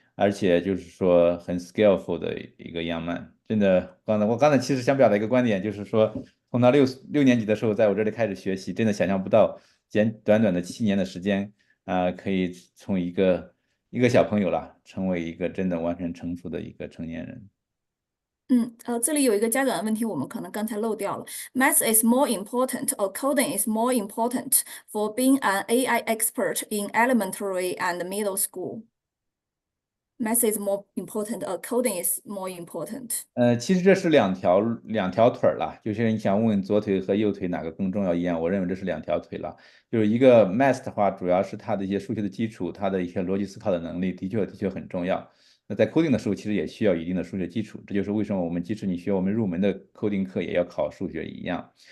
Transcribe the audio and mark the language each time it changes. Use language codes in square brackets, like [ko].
[zh] 而且就是说很 skillful 的一个 young man，真的，我刚才其实想表达一个观点，就是说从他六年级的时候，在我这里开始学习，真的想象不到，短短的7年的时间可以从一个小朋友了，成为一个真的完全成熟的一个成年人。这里有一个家长的问题，我们可能刚才漏掉了。 [en] Math is more important, or coding is more important for being an AI expert in elementary and middle school. Math is more important, or coding is more important. [zh] 其实这是两条腿儿了，就是你想问左腿和右腿哪个更重要一样，我认为这是两条腿了。就是一个 math 的话，主要是它的一些数学的基础，它的一些逻辑思考的能力，的确很重要。那在 coding 的时候，其实也需要一定的数学基础，这就是为什么我们即使你学我们入门的 coding 课，也要考数学一样。